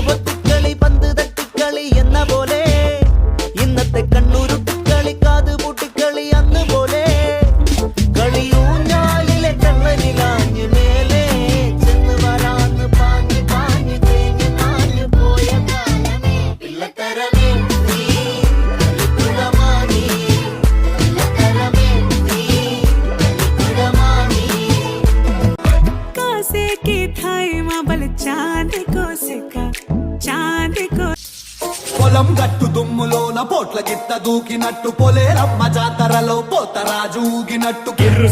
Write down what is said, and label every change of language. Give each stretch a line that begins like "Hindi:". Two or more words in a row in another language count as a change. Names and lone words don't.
Malayalam: പൊത്തിക്കളി പന്ത് തട്ടിക്കളി എന്ന പോലെ ഇന്നത്തെ കണ്ണുരുട്ടിക്കളി കാത് പൂട്ടിക്കളി അന്ന് പോലെ കളിയൂഞ്ഞാലിലെ കണ്ണനിലാഞ്ഞു മേലെ ചെന്ന് വരാന്ന് പാഞ്ഞു പാഞ്ഞു തേഞ്ഞു നാഞ്ഞു പോയ കാലമേ പിള്ളത്തരമേ
Telugu: పొలం గట్టు దుమ్ములోన పోట్ల గిట్ట దూకినట్టు పొలేరమ్మ జాతరలో పోతరాజు ఊగినట్టు కిర్రు